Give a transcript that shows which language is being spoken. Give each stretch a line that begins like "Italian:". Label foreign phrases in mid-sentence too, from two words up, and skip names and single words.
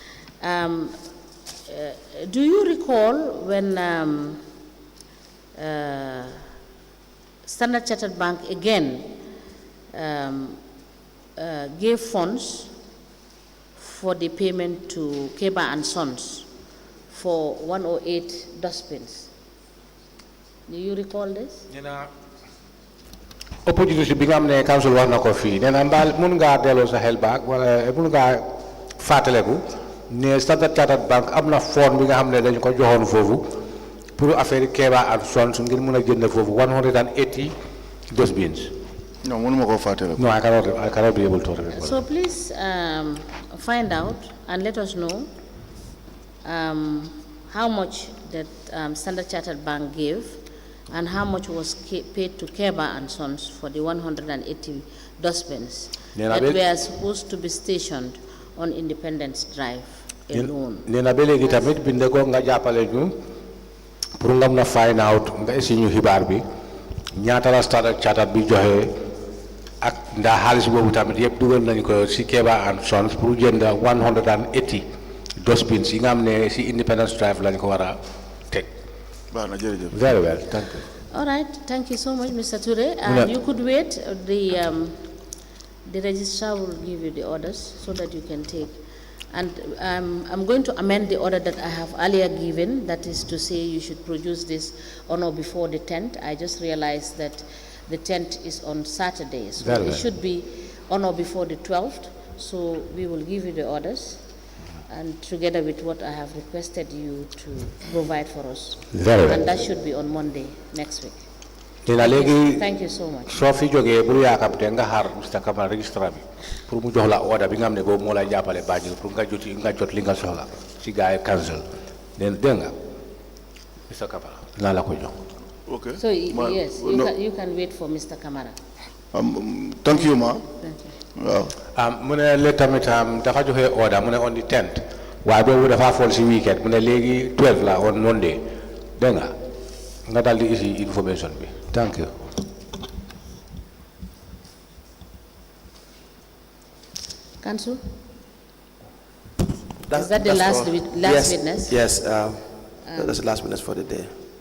English: Do you recall when Standard Chartered Bank again gave funds for the payment to Keba and Sons for 108 dustbins? Do you recall this?
Wolof: Opportunity bi nga xam ne council wax na ko fii nee na mbaal mun ngaa delloo sa xel baak wala mun ngaa fàttaleku ne Standard Chartered Bank am na fond bi nga xam ne dañu ko joxoon foofu pour affaire Keba and Sons ngir mun a jënd foofu 180 dustbins. No, mënuma ko fàttaleku.
English: No, I cannot be able to remember. So please find out and let us know how much that Standard Chartered Bank gave and how much was paid to Keba and Sons for the 180 dustbins that were supposed to be stationed on Independence Drive alone.
Wolof: Nena ba léegi tamit binde ko nga jàppale ñu pour nga mën a
English: find out
Wolof: nga esi ñu xibaar bi ñaata la Standard Chartered bi joxe ak ndax xaalis boobu tamit yëpp dugal nañu ko si Keba and Sons pour jënd 180 dustbins yi nga xam ne si Independence Drive lañ ko war a teg.
English: Very well, thank you. All right, thank you so much, Mr. Touray. And you could wait. The registrar will give you the orders so that you can take. And I'm going to amend the order that I have earlier given, that is to say you should produce this on or before the 10th. I just realized that the 10th is on Saturday, so Very it well. should be on or before the 12th. So we will give you the orders, and together with what I have requested you to provide for us. Very well. And that should be on Monday next week.
Wolof: Dina léegi
English: Thank you so much.
Wolof: soo fi jógee bul yaakaar te nga xaar Mr. Kamara registrar bi pour mu jox la order bi nga xam ne boobu moo lay jàppale Banjul pour nga jot li nga soxla si gars yi council dégg nga Mr. Kamara naa la ko jox.
English: Okay. So yes, you can wait for Mr. Kamara. Thank you, ma. Thank you. Wow.
Wolof: mu ne le tamit dafa joxe order mu ne
English: on the 10th
Wolof: waaye boobu dafa fall si weekend mu ne léegi 12 la
English: on Monday
Wolof: dégg nga daal di isi information bi.
English: Thank you. Council? Is that the last witness? Yes, that's the last witness for the day.